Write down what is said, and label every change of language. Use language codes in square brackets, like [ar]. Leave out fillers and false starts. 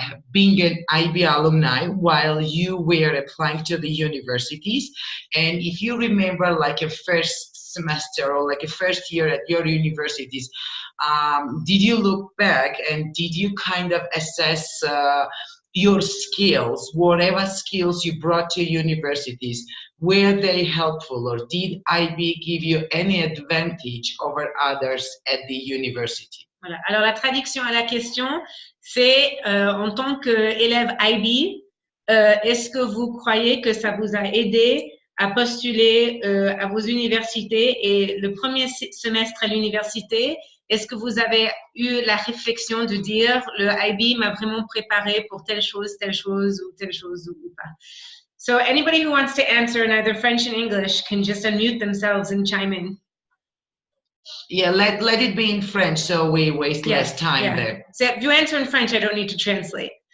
[en] being an IB alumni while you were applying to the universities, and if you remember like a first semester or like a first year at your universities, did you look back and did you kind of assess your skills, whatever skills you brought to universities, were they helpful or did IB give you any advantage over others at the university? [fr] Voilà. Alors, la traduction à la question, c'est en tant qu'élève IB, est-ce que vous croyez que ça vous a aidé à postuler à vos universités et le premier semestre à l'université, est-ce que vous avez eu la réflexion de dire le IB m'a vraiment préparé pour telle chose ou telle chose ou pas? [en] So anybody who wants to answer in either French and English can just unmute themselves and chime in. Yeah, let it be in French so we waste less time there. So if you answer in French, I don't need to translate.